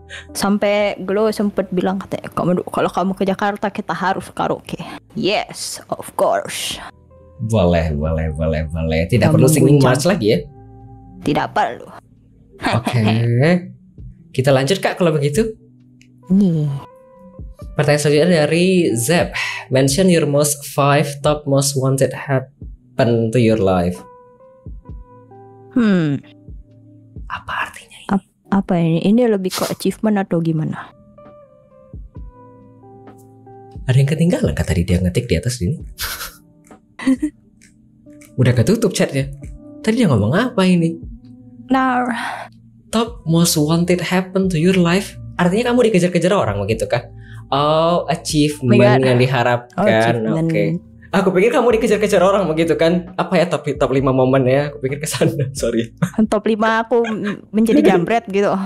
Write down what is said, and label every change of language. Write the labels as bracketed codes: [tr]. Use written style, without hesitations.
[id] Sampai Glow sempet bilang katanya, kalau kamu ke Jakarta kita harus karaoke. [en] Yes, of course. [id] Boleh. Tidak perlu singing Mars lagi ya? Tidak perlu. Oke. Kita lanjut Kak kalau begitu. Pertanyaan selanjutnya dari Zeb. [en] Mention your most 5 top most wanted happen to your life. [id] Apa artinya ini? Apa ini? Ini lebih ke achievement atau gimana? Ada yang ketinggalan kak tadi dia ngetik di atas sini. Udah ketutup chatnya. Tadi dia ngomong apa ini? Nah, [en] top most wanted happen to your life. [id] Artinya kamu dikejar-kejar orang begitu kah? [en] Oh, achievement yang diharapkan. [id] Oke. Aku pikir kamu dikejar-kejar orang begitu kan? Apa ya top 5 momen ya? Aku pikir ke sana. [en] Sorry. [id] Top 5 aku menjadi jambret gitu.